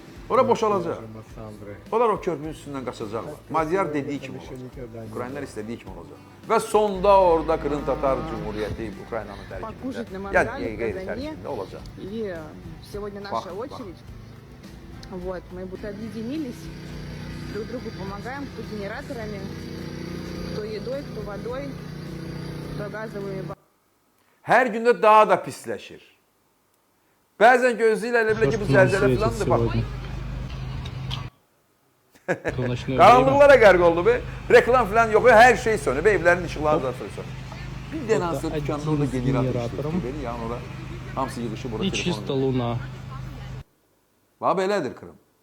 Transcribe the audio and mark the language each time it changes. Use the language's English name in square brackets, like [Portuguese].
[Azerbaijani] Ora boşalacaq. Onlar o körpünün üstündən qaçacaqlar. Mazyar dediyi kimi olacaq. Ukraynalılar istədiyi kimi olacaq. Və sonda orada Kırım Tatar Cumhuriyyəti Ukraynanın tərkibində, yəni qeyri-tərkibində olacaq. [Russian] И сегодня наша очередь. Вот, мы будто объединились, друг другу помогаем, кто генераторами, кто едой, кто водой, кто газовыми. [Azerbaijani] Hər gündə daha da pisləşir. Bəzən gözləyirlər elə ki bu zəlzələ filandır bax. Qaranlıqlara qərq oldu be. Reklam filan yox, hər şey sönüb, evlərin işıqları da sönüb. Bir dənə hansı dükkanda orada generator işləyir, yəni ora hamısı yığışıb orada telefonu. Bax belədir Kırım.